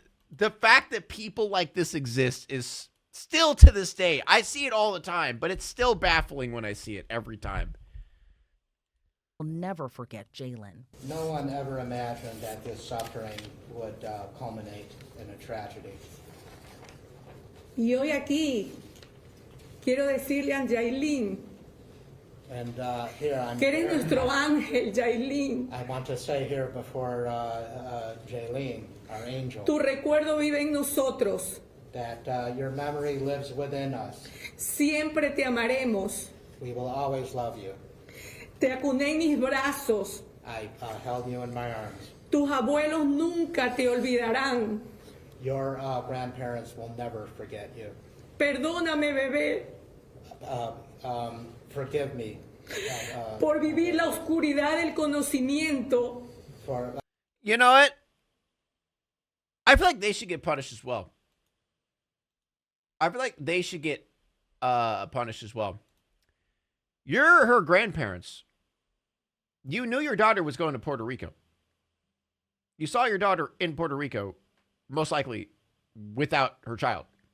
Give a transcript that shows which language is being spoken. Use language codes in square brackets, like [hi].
[en] The fact that people like this exist is still to this day. I see it all the time, but it's still baffling when I see it every time. Will never forget Jaylen. No one ever imagined that this suffering would culminate in a tragedy. [es] Y hoy aquí quiero decirle a Jaylene [en] And here I'm. [es] que eres nuestro ángel, Jaylene. [en] I want to say here before Jaylene, our angel, [es] Tu recuerdo vive en nosotros. [en] that your memory lives within us. [es] Siempre te amaremos. [en] We will always love you. [es] Te acuné en mis brazos. [en] I held you in my arms. [es] Tus abuelos nunca te olvidarán. [en] Your grandparents will never forget you. [es] Perdóname, bebé, [en] Forgive me. [es] por vivir la oscuridad del conocimiento. [en] For You know what? I feel like they should get punished as well. I feel like they should get punished as well. You're her grandparents. You knew your daughter was going to Puerto Rico. You saw your daughter in Puerto Rico, most likely without her child.